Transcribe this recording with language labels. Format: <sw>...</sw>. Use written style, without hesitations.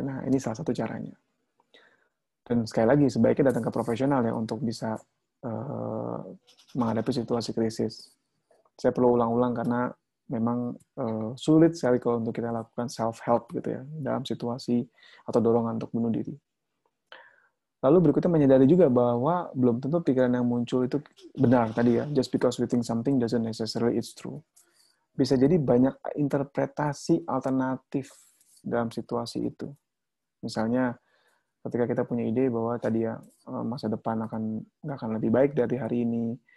<id>Nah, ini salah satu caranya. Dan sekali lagi, sebaiknya datang ke profesional ya untuk bisa menghadapi situasi krisis. Saya perlu ulang-ulang karena memang sulit sekali kalau untuk kita lakukan self-help gitu ya, dalam situasi atau dorongan untuk bunuh diri. Lalu berikutnya menyadari juga bahwa belum tentu pikiran yang muncul itu benar tadi ya.</id> <en>Just because we think something doesn't necessarily it's true.</en> <id>Bisa jadi banyak interpretasi alternatif dalam situasi itu. Misalnya ketika kita punya ide bahwa tadi ya masa depan nggak akan lebih baik dari hari ini.</id>